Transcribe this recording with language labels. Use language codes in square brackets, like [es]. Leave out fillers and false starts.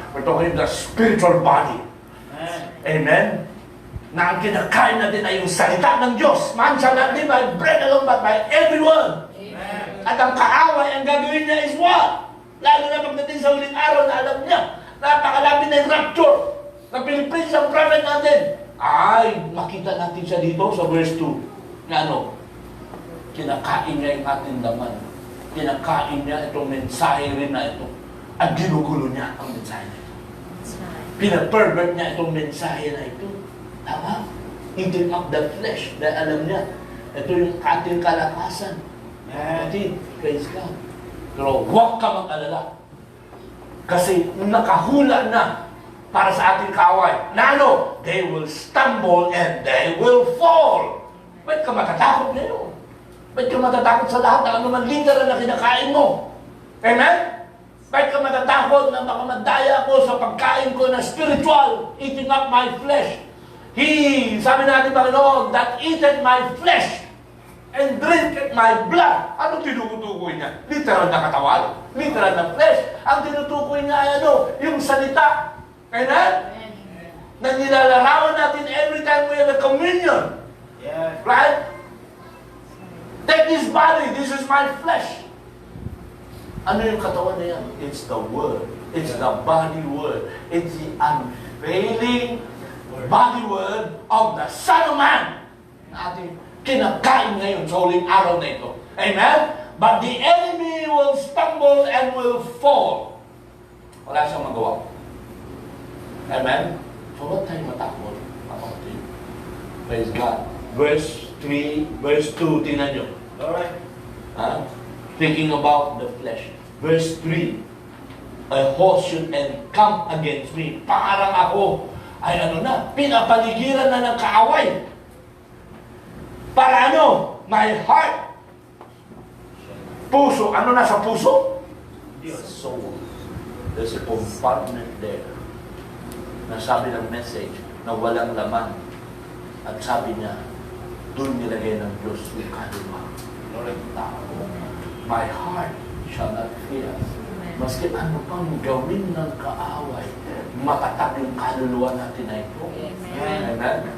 [en] We're talking the spiritual body. Amen? [tl] Na ang kinakain natin ay yung salita ng Diyos. [en] Man shall not live by bread alone, but by every word. [tl] At ang kaaway, ang gagawin niya [en] is what? [tl] Lalo na pagdating sa uling araw na alam niya, napakalapit na yung rapture na piniprints ang prophet natin. Ay, makita natin siya dito sa verse 2. Na ano? Kinakain niya yung ating laman. Kinakain niya itong mensahe rin na ito. At ginugulo niya ang mensahe na ito. Pinapervert niya itong mensahe na ito. Tama? Eating up the flesh. Dahil alam niya, ito yung ating kalakasan. Kapatid, praise God. Pero huwag ka mag-alala. Kasi nakahula na para sa ating kaaway. Na ano? [en] They will stumble and they will fall. [tl] Ba't ka matatakot ngayon? Ba't ka matatakot sa lahat ng anuman literal na kinakain mo? Amen? Ba't ka matatakot na baka madaya ko sa pagkain ko na spiritual, [en] eating up my flesh? [tl] Sabi natin, [en] Panginoon, that eateth my flesh and drinketh my blood. [tl] Ano tinutukoy niya? Literal na katawan? Literal na flesh? Ang tinutukoy niya ay ano? Yung salita. Amen? Na nilalarawan natin [en] every time we have a communion. Yes. Right? Take this body, this is my flesh. [tl] Ano yung katawan na yan? [en] It's the Word. It's the body Word. It's the unfailing body Word of the Son of Man [tl] na ating kinakain ngayon sa huling araw na ito. [en] Amen? But the enemy will stumble and will fall. [tl] Wala siyang magawa. [en] Amen? [tl] So huwag tayong matakot. Praise God. Verse 3, verse 2, tingnan nyo. [en] Alright. Thinking about the flesh. Verse 3, a host should encamp against me. [tl] Parang ako ay ano na, pinapaligiran na ng kaaway. Para ano? [en] My heart. [tl] Puso. Ano na sa puso? [en] The soul. There's a compartment there. [tl] Nasabi ng message na walang laman. At sabi niya, doon nilagay ng Diyos yung kaluluwa. Lord, tao. [en] My heart shall not fear. [tl] Maski ano pang gawin ng kaaway, matatag yung kaluluwa natin na ito. Amen?